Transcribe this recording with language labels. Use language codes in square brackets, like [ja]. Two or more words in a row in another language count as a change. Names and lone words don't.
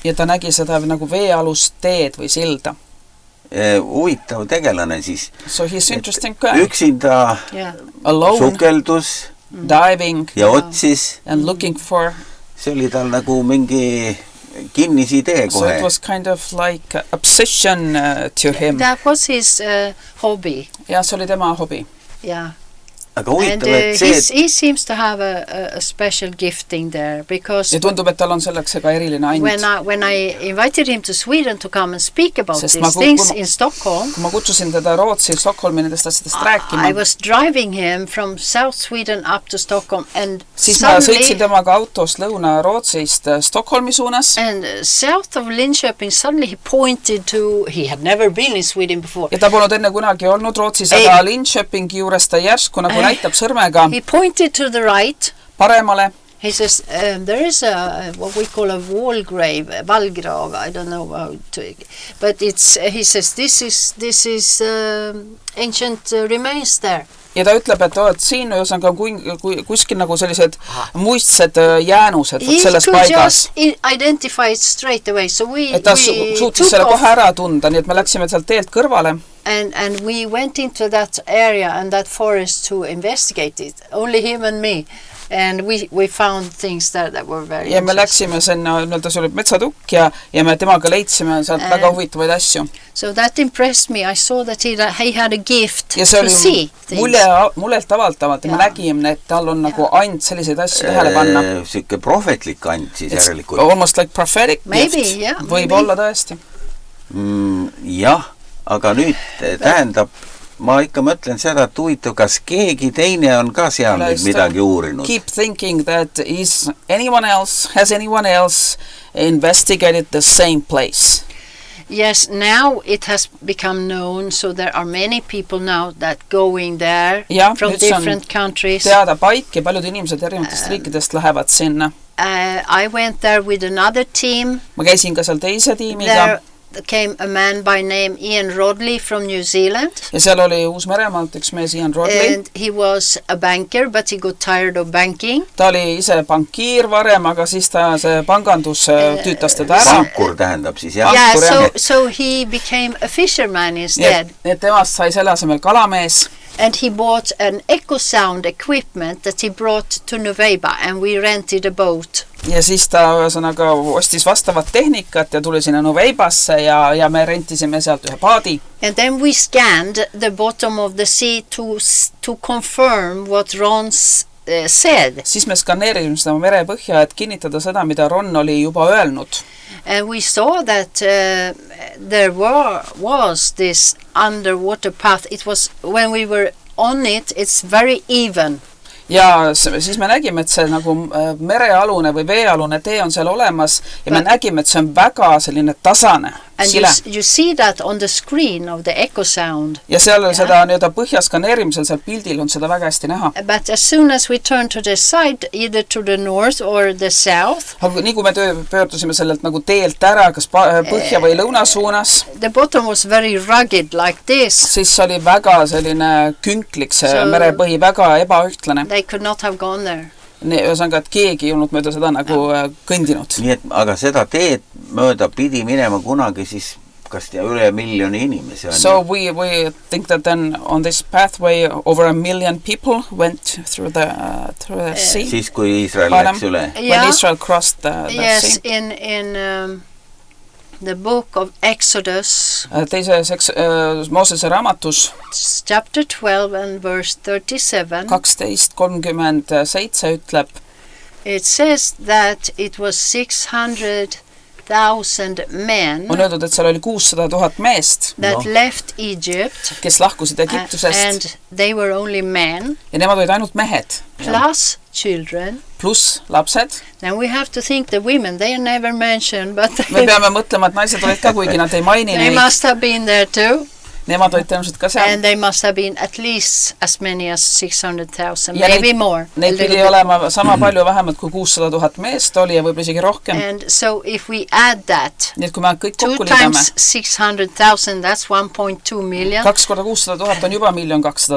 [et] Ja ta nägi seda nagu veealust teed või silda. Huvitav tegelane siis. [en] So he's interesting guy. [et] Üksinda sukeldus, [en] diving [et] ja otsis. [en] And looking for. [et] See oli tal nagu mingi kinnis idee kohe. [en] So it was kind of like obsession to him. That was his hobby. [et] Ja see oli tema hobi. [en] Yeah. [et] Aga huvitav, et see... [en] He seems to have a special gifting there because... [et] Ja tundub, et tal on selleks ka eriline ainult. [en] When I invited him to Sweden to come and speak about these things in Stockholm... [et] Kui ma kutsusin teda Rootsi Stockholmi nendest asjadest rääkima... [en] I was driving him from South Sweden up to Stockholm and [et] siis ma sõitsin temaga autost Lõuna-Rootsist Stockholmi suunas. [en] And south of Linköping suddenly he pointed to... He had never been in Sweden before. [et] Ja ta polnud enne kunagi olnud Rootsis, aga Linköpingi juures ta järsku nagu näitab sõrmega. [en] He pointed to the right. [et] Paremale. [en] He says, there is what we call a wall grave, a vallgrav, I don't know how to... But he says, this is ancient remains there. [et] Ja ta ütleb, et siin on ka kuskil nagu sellised muistsed jäänused selles paigas. [en] He could just identify it straight away. So we [et] ta suutis selle kohe ära tunda, nii et me läksime sealt teelt kõrvale. [en] And we went into that area and that forest to investigate it. Only him and me. And we found things that were very [et] ja me läksime sinna, see oli metsatukk ja me temaga leidsime sealt väga huvitavaid asju. [en] So that impressed me. I saw that he had a gift to see things. [et] Mulelt avaldavalt ja me nägime, et tal on nagu ainult selliseid asju tähele panna. Siuke prohvetlik ant siis järelikult. [en] Almost like prophetic gift. [et] Võib olla tõesti. Jah, aga nüüd tähendab, ma ikka mõtlen seda, et huvitav, kas keegi teine on ka seal midagi uurinud. [en] Keep thinking that has anyone else investigated the same place? Yes, now it has become known, so there are many people now that going there from different countries. [et] Teada paik ja paljud inimesed erinevatest riikidest lähevad sinna. [en] I went there with another team. [et] ma käisin ka seal teise tiimiga. [en] There came a man by name Ian Rodley from New Zealand. [et] Ja seal oli Uus-Meremaalt üks mees Ian Rodley. [en] And he was a banker, but he got tired of banking. [et] Ta oli ise bankiir varem, aga siis ta see pangandus tüütas teda ära. Pankur tähendab siis, jah? [en] Yeah, so he became a fisherman instead. [et] Et temast sai selle asemel kalamees. [en] And he bought an echo sound equipment that he brought to Nuweiba, and we rented a boat. [et] Ja siis ta ühesõnaga ostis vastavat tehnikat ja tuli sinna Nuweibasse ja me rentisime sealt ühe paadi. [en] And then we scanned the bottom of the sea to confirm what Ron said. [et] Siis me skanneerisime seda merepõhja, et kinnitada seda, mida Ron oli juba öelnud. [en] And we saw that there was this underwater path. It was, when we were on it, it's very even. [et] Ja siis me nägime, et see nagu merealune või veealune tee on seal olemas ja me nägime, et see on väga selline tasane. [en] And you see that on the screen of the echo sound. [et] Ja seal seda nii-öelda põhjaskaneerimisel seal pildil on seda väga hästi näha. [en] But as soon as we turn to the side, either to the north or the south, [et] aga nii kui me pöördusime sellelt nagu teelt ära, kas põhja või lõuna suunas, [en] the bottom was very rugged like this. [et] Siis oli väga selline künklik see merepõhi, väga ebaühtlane. [en] They could not have gone there. [et] Ühesõnaga, et keegi ei olnud mööda seda nagu kõndinud. Nii et, aga seda teed mööda pidi minema kunagi siis kas üle 1 miljoni inimese. [en] So we think that then on this pathway over 1 million people went through the sea. [et] Siis kui Iisrael läks üle. [en] When Israel crossed the yes, sea. in the book of Exodus, [et] teises Moosese raamatus, [en] chapter 12 and verse 37, [et] 12:37 ütleb, [en] it says that it was 600,000 men [et] on öeldud, et seal oli 600,000 meest, [en] that left Egypt, [et] kes lahkusid Egiptusest, [en] and they were only men, [et] ja nemad olid ainult mehed, [en] plus children, [et] pluss lapsed. [en] Then we have to think the women, they are never mentioned, but [et] me peame mõtlema, et naised olid ka, kuigi nad ei maini [en] they must have been there too. [et] Nemad olid tõenäoliselt ka seal. [en] And they must have been at least as many as 600,000, maybe more. [et] Neid pidi olema sama palju vähemalt kui 600,000 meest oli ja võib isegi rohkem. [en] And so if we add that, [et] nii et kui me kõik kokku [en] 2 times 600,000, that's 1.2 million. [et] 2 korda 600,000 on juba 1,200,000.